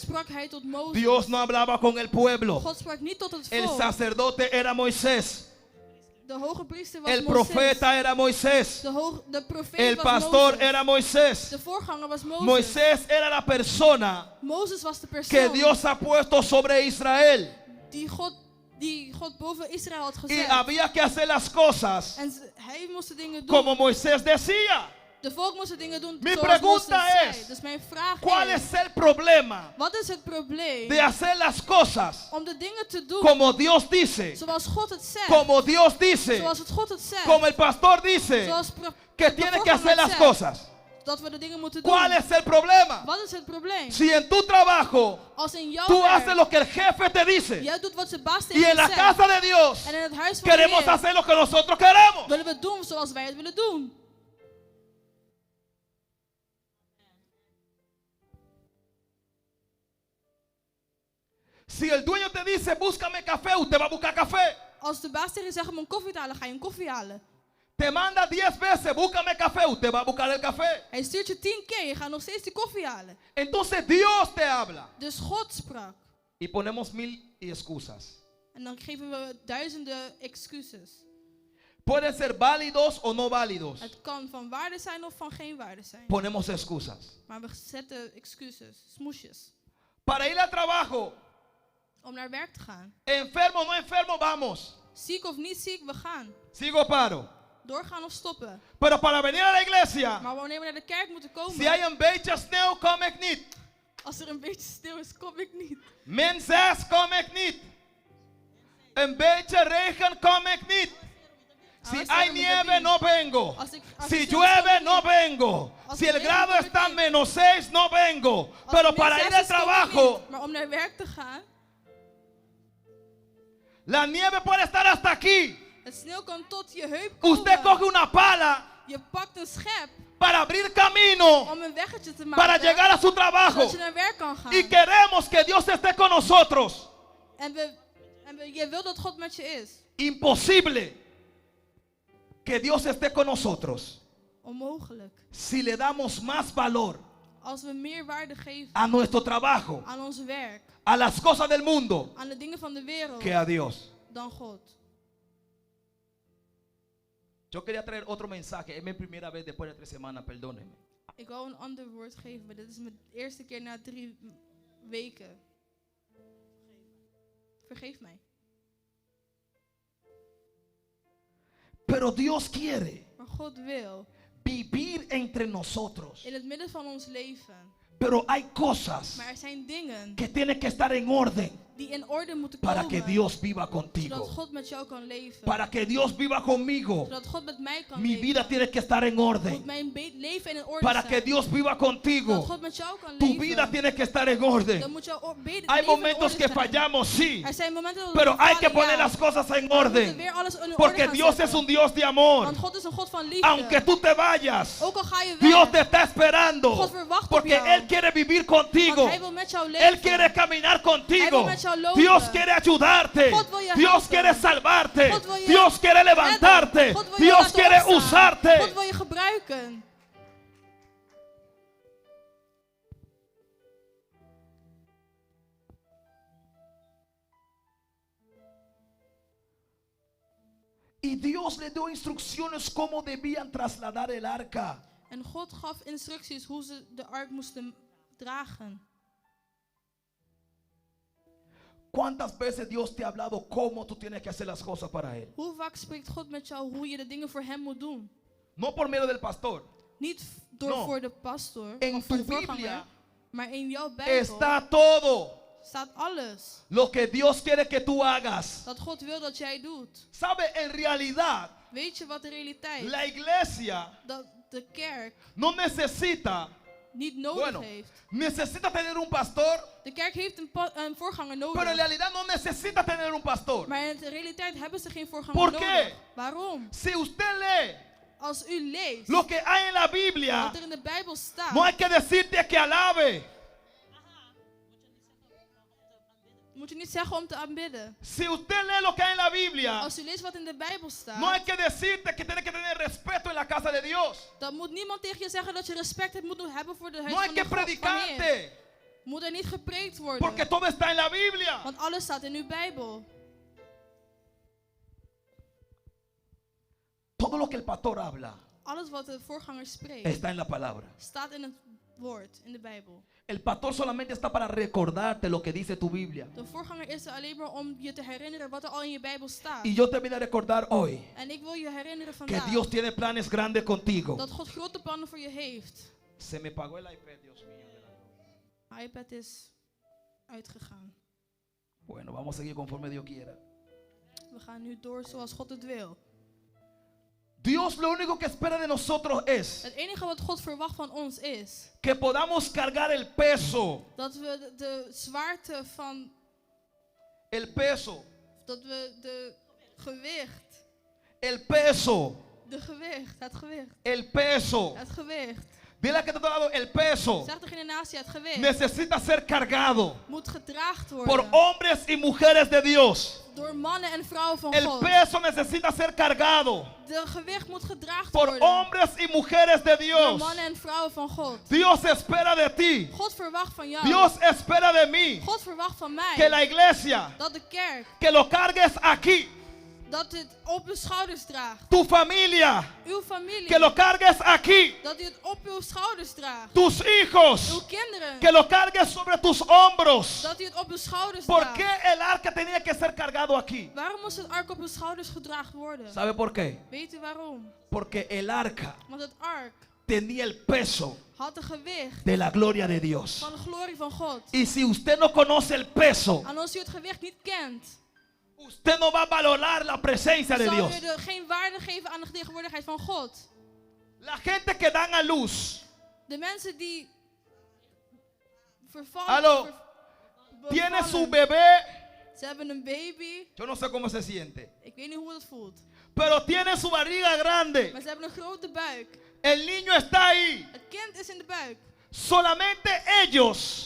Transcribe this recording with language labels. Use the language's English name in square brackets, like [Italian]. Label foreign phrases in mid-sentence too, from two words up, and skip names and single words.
[Dutch] sprak hij tot Mozes. [Spanish] Dios no hablaba con el pueblo. [Dutch] God sprak niet tot het [Spanish] El [Dutch] volk. [Spanish] sacerdote era Moisés. [Dutch] De hoge priester was [Spanish] El [Dutch] Mozes. [Spanish] profeta era Moisés. [Dutch] De profeet [Spanish] El [Dutch] was [Spanish] pastor [Dutch] Mozes. [Spanish] era Moisés. [Dutch] De voorganger was Mozes. [Spanish] Moisés era la persona [Dutch] Mozes was de [Spanish] que [Dutch] persoon [Spanish] Dios ha puesto sobre Israel. [Dutch] die God boven Israël had [Spanish] Y [Dutch] gezet. [Spanish] había que hacer las cosas [Dutch] En hij moest de dingen doen. [Spanish] como Moisés decía. [Dutch] De volk moest de dingen doen [Spanish] Mi [Dutch] zoals Mozes [Spanish] pregunta [Dutch] zei. [Spanish] es, [Dutch] Dus mijn vraag [Spanish] ¿Cuál [Dutch] is, [Spanish] es el problema [Dutch] wat is het probleem [Spanish] de hacer las cosas [Dutch] om de dingen te doen [Spanish] como Dios dice? [Dutch] zoals God het zegt? [Spanish] Como Dios dice. [Dutch] Zoals het God het zegt. [Spanish] Como el pastor dice [Dutch] Zoals [Spanish] que [Dutch] de [Spanish] tiene que [Dutch] voorganger [Spanish] hacer las [Dutch] zegt, [Spanish] cosas. [Dutch] Dat we de dingen moeten doen. [Spanish] ¿Cuál es el problema? [Dutch] Wat is het probleem? [Spanish] Si en tu trabajo [Dutch] Als in jouw [Spanish] tú [Dutch] werk, [Spanish] haces lo que el jefe te dice [Dutch] jij doet wat zijn baas [Spanish] y [Dutch] tegen [Spanish] en [Dutch] je [Spanish] la [Dutch] zegt. [Spanish] casa de Dios [Dutch] En in het huis van de [Spanish] queremos [Dutch] Heer [Spanish] hacer lo que nosotros queremos. [Dutch] willen we doen zoals wij het willen doen. [Spanish] Si el dueño te dice búscame café, usted va a buscar café. [Dutch] Als de baas tegen je zegt om een koffie te halen, ga je een koffie halen. [Spanish] Te manda 10 veces búscame café, usted va a buscar el café. [Dutch] Hij stuurt je 10 keer, je gaat nog steeds die koffie halen. [Spanish] Entonces Dios te habla [Dutch] Dus God sprak. [Spanish] y ponemos 1000 excusas. [Dutch] En dan geven we duizenden excuses. [Spanish] Pueden ser válidos o no válidos. [Dutch] Het kan van waarde zijn of van geen waarde zijn. [Spanish] Ponemos excusas. [Dutch] Maar we zetten excuses, smoesjes. [Spanish] Para ir al trabajo, [Dutch] Om naar werk te gaan. [Spanish] enfermo o no enfermo, vamos. [Dutch] Ziek of niet ziek, we gaan. [Spanish] Sigo paro. [Dutch] Doorgaan of stoppen. [Spanish] Pero para venir a la iglesia, [Dutch] Maar wanneer we naar de kerk moeten komen, [Spanish] si hay [Dutch] een beetje sneeuw, kom ik niet. als er een beetje stil is, kom ik niet. Min 6 kom ik niet. Een beetje regen kom ik niet. [Spanish] Si [Dutch] Hij [Spanish] hay [Dutch] zegt met [Spanish] de nieve, [Dutch] wind. [Spanish] no vengo. [Dutch] Als [Spanish] Si [Dutch] er sneeuw [Spanish] llueve, [Dutch] komt, [Spanish] no [Dutch] niet. [Spanish] vengo. [Dutch] Als [Spanish] Si [Dutch] het [Spanish] el [Dutch] regent, [Spanish] grado [Dutch] kom ik [Spanish] está en [Dutch] niet. [Spanish] -6, no vengo. [Dutch] Als [Spanish] Pero [Dutch] het [Spanish] para [Dutch] min [Spanish] ir [Dutch] 6 [Spanish] al [Dutch] is, kom ik [Spanish] trabajo, [Dutch] niet. Maar om naar werk te gaan, [Spanish] la nieve puede estar hasta aquí. [Dutch] het sneeuw kan tot je heup komen. [Spanish] Usted coge una pala [Dutch] Je pakt een schep [Spanish] para abrir camino [Dutch] om een weggetje te [Spanish] para [Dutch] maken, [Spanish] llegar a su trabajo. [Dutch] zodat je naar werk kan gaan. [Spanish] Y queremos que Dios esté con nosotros. [Dutch] En je wil dat God met je is. [Spanish] Imposible que Dios esté con nosotros [Dutch] Onmogelijk. [Spanish] si le damos más valor [Dutch] Als we meer waarde geven [Spanish] a nuestro trabajo, [Dutch] aan ons werk, [Spanish] a las cosas del mundo, [Dutch] aan de dingen van de wereld, [Spanish] que a Dios. [Dutch] dan God. [Spanish] Yo quería traer otro mensaje. Es mi primera vez después de 3 semanas, perdónenme. [Dutch] Ik wou een ander woord geven, maar dit is mijn eerste keer na 3 weken. Vergeef mij. [Spanish] Pero Dios quiere [Dutch] Maar God wil [Spanish] vivir entre nosotros. [Dutch] in het midden van ons leven. [Spanish] Pero hay cosas [Dutch] Maar er zijn dingen [Spanish] que tienen que estar en orden [Dutch] die in orde moeten [Spanish] para [Dutch] komen. [Spanish] que Dios viva [Dutch] Zodat [Spanish] contigo. [Dutch] God met jou kan leven. [Spanish] Para que Dios viva conmigo. [Dutch] Zodat God met mij kan [Spanish] Mi [Dutch] leven. [Spanish] vida tiene que estar en [Dutch] Moet [Spanish] orden. [Dutch] mijn leven in orde [Spanish] Para [Dutch] zijn. [Spanish] que Dios viva [Dutch] Zodat [Spanish] contigo. [Dutch] God met jou kan [Spanish] Tu [Dutch] leven. [Spanish] vida tiene que estar en orden. [Dutch] Dan moet jouw [Spanish] Hay [Dutch] leven in [Spanish] momentos [Dutch] orde [Spanish] que [Dutch] zijn. [Spanish] fallamos, sí. [Dutch] Er zijn momenten dat we [Spanish] Pero hay [Dutch] falen, [Spanish] que poner [Dutch] ja. [Spanish] las cosas en [Dutch] We moeten [Spanish] orden. [Dutch] weer alles in orde [Spanish] Porque [Dutch] gaan [Spanish] Dios [Dutch] zetten. [Spanish] es un Dios de amor. [Dutch] Want God is een God van liefde. [Spanish] Aunque tú te vayas, [Dutch] Ook al ga je weg. [Spanish] Dios te está esperando. [Dutch] God verwacht op [Spanish] Porque [Dutch] jou. [Spanish] Él quiere vivir contigo. [Dutch] Want hij wil met jou leven. [Spanish] Él quiere caminar [Dutch] Hij [Spanish] contigo. [Dutch] wil met jou lopen. [Spanish] Dios quiere ayudarte. [Dutch] God wil je [Spanish] Dios [Dutch] helpen. [Spanish] quiere salvarte. [Dutch] God wil je [Spanish] Dios quiere levantarte. [Dutch] redden. God wil je [Spanish] Dios [Dutch] laten [Spanish] quiere [Dutch] opstaan. [Spanish] usarte. [Dutch] God wil je gebruiken. [Spanish] Y Dios le dio instrucciones cómo debían trasladar el arca. [Dutch] En God gaf instructies hoe ze de ark moesten dragen. [Spanish] ¿Cuántas veces Dios te ha hablado cómo tú tienes que hacer las cosas para Él? [Dutch] Hoe vaak spreekt God met jou hoe je de dingen voor hem moet doen? [Spanish] No por medio del pastor. [Dutch] Niet door [Spanish] No. [Dutch] voor de pastor [Spanish] En [Dutch] of voor [Spanish] tu [Dutch] de voorganger, [Spanish] Biblia [Dutch] maar in jouw Bijbel [Spanish] Está todo [Dutch] staat alles [Spanish] lo que Dios quiere que tú hagas. [Dutch] dat God wil dat jij doet. [Spanish] ¿Sabe? En realidad, [Dutch] Weet je wat de realiteit is? [Spanish] la iglesia [Dutch] Dat de kerk [Spanish] no necesita, [Dutch] niet nodig [Spanish] bueno, [Dutch] heeft. [Spanish] necesita tener un pastor, [Dutch] De kerk heeft een voorganger [Spanish] pero en [Dutch] nodig. [Spanish] realidad no necesita tener un pastor. [Dutch] Maar in de realiteit hebben ze geen voorganger [Spanish] ¿Por [Dutch] nodig. [Spanish] qué? [Dutch] Waarom? [Spanish] Si usted lee [Dutch] Als u leest [Spanish] lo que hay en la Biblia, [Dutch] wat er in de Bijbel staat, [Spanish] no hay que decirte que alabe. [Dutch] moet je niet zeggen om te aanbidden. [Spanish] Si usted lee lo que hay en la Biblia, [Dutch] Als u leest wat in de Bijbel staat, [Spanish] no hay que decirte que tienes que tener respeto en la casa de Dios. [Dutch] dan moet niemand tegen je zeggen dat je respect hebt moet hebben voor de huis [Spanish] No hay [Dutch] van [Spanish] que [Dutch] de God. Van Heer. [Spanish] predicarte, [Dutch] Moet er niet gepreekt worden. [Spanish] porque todo está en la Biblia. [Dutch] Want alles staat in uw Bijbel. [Spanish] Todo lo que el pastor habla [Dutch] Alles wat de voorganger spreekt, [Spanish] está en la palabra. [Dutch] staat in het woord, in de Bijbel. [Spanish] El pastor solamente está para recordarte lo que dice tu Biblia. [Dutch] De voorganger is er alleen maar om je te herinneren wat er al in je Bijbel staat. [Spanish] Y yo te vine a recordar hoy [Dutch] En ik wil je herinneren [Spanish] que [Dutch] vandaag [Spanish] Dios tiene planes grandes contigo. [Dutch] dat God grote plannen voor je heeft. [Spanish] Se me pagó el iPad, Dios mío. [Dutch] Mijn iPad is uitgegaan. [Spanish] Bueno, vamos a seguir conforme Dios quiera. [Dutch] We gaan nu door zoals God het wil. [Spanish] Dios lo único que espera de nosotros es [Dutch] Het enige wat God verwacht van ons is [Spanish] que podamos cargar el peso, [Dutch] dat we de zwaarte van, [Spanish] el peso, [Dutch] dat we de gewicht, [Spanish] el peso, [Dutch] het gewicht, [Spanish] el peso. [Dutch] het gewicht. [Spanish] Dile a que te ha dado el peso. [Dutch] Zeg tegen de natie, het gewicht [Spanish] Necesita ser cargado [Dutch] moet gedraagd [Spanish] por [Dutch] worden [Spanish] hombres y mujeres de Dios. [Dutch] door mannen en vrouwen van [Spanish] El [Dutch] God. [Spanish] peso necesita ser cargado [Dutch] De gewicht moet gedraagd [Spanish] por [Dutch] worden [Spanish] hombres y mujeres de [Dutch] door [Spanish] Dios. [Dutch] mannen en vrouwen van God. [Spanish] Dios espera de ti. [Dutch] God verwacht van jou. [Spanish] Dios espera de mí [Dutch] God verwacht van [Spanish] que [Dutch] mij [Spanish] la iglesia, [Dutch] dat de kerk [Spanish] que lo cargues aquí. [Dutch] dat het op uw schouders draagt. [Spanish] Tu familia, [Dutch] Uw familie, [Spanish] que lo cargues aquí. [Dutch] dat u het op uw schouders draagt. [Spanish] Tus hijos, [Dutch] Uw kinderen, [Spanish] que lo cargues sobre tus hombros. [Dutch] dat u het op uw schouders [Spanish] ¿Por [Dutch] draagt. [Spanish] qué el arca tenía que ser cargado aquí? [Dutch] Waarom moest het ark op uw schouders gedraagd worden? [Spanish] ¿Sabe por qué? [Dutch] Weet u waarom? [Spanish] Porque el arca [Dutch] Want het ark [Spanish] tenía el peso [Dutch] had een gewicht [Spanish] de la gloria de Dios. [Dutch] van de glorie van God. [Spanish] Y si usted no conoce el peso, [Dutch] En als u het gewicht niet kent, [Spanish] usted no va a valorar la presencia de [Dutch] zal [Spanish] Dios. [Dutch] u er geen waarde geven aan de tegenwoordigheid van God. [Spanish] La gente que dan a luz, [Dutch] De mensen die [Spanish] Aló. tiene su bebé, [Dutch] Ze hebben een baby. [Spanish] yo no sé cómo se siente, [Dutch] Ik weet niet hoe het voelt. [Spanish] pero tiene su barriga grande. [Dutch] Maar ze hebben een grote buik. [Spanish] El niño está ahí. [Dutch] Het kind is in de buik. [Spanish] Solamente ellos